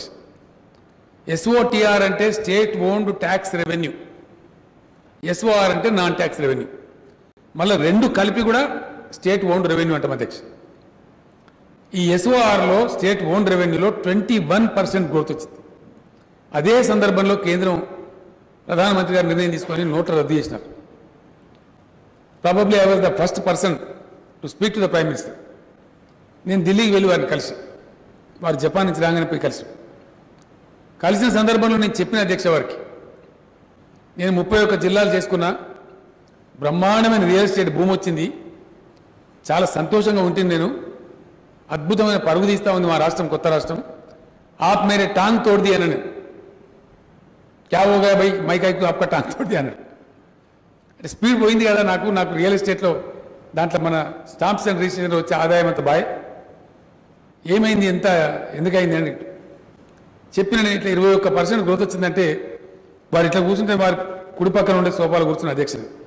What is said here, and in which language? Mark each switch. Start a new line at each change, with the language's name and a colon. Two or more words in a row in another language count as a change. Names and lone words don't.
Telugu: ఎస్ఓటిఆర్ అంటే
English: state owned tax revenue,
Telugu: ఎస్ఓఆర్ అంటే
English: non tax revenue.
Telugu: మళ్ళీ రెండు కలిపి కూడా
English: state owned revenue
Telugu: అంటాం అధ్యక్ష. ఈ ఎస్ఓఆర్లో
English: state owned revenue
Telugu: 21% గ్రోత్ వచ్చింది. అదే సందర్భంలో కేంద్రం ప్రధానమంత్రి గారు నిర్ణయం తీసుకొని నోట్ల రద్దు చేసినారు.
English: probably I was the first person to speak to the prime minister.
Telugu: నేను ఢిల్లీకి వెళ్ళి వారిని కలిసి, వారు జపాన్ నుంచి రాగానే పోయి కలిసిన సందర్భంలో నేను చెప్పిన అధ్యక్ష వారికి, నేను 31 జిల్లాలు చేసుకున్నా, బ్రహ్మాండమైన
English: real estate
Telugu: భూమి వచ్చింది, చాలా సంతోషంగా ఉంటుంది, నేను అద్భుతమైన పరుగు తీస్తూ ఉంది మా రాష్ట్రం, కొత్త రాష్ట్రం.
Hindi: आप मेरे टांग तोड़ दिया అన్నాను. क्या होगा भाई मैकायकू आपका टांग तोड़ दिया అన్నాడు.
Telugu: అంటే స్పీడ్ పోయింది కదా నాకు
English: real estate,
Telugu: దాంట్లో మన
English: stamps and registration
Telugu: వచ్చే ఆదాయం అంత బాయ్ ఏమైంది, ఎందుకైంది అని చెప్పిన. నేను ఇట్లా 21% గ్రోత్ వచ్చిందంటే వారు ఇట్లా కూర్చుంటే వారి కుడి పక్కన ఉండే సోఫాలు కూర్చున్న అధ్యక్షుడు.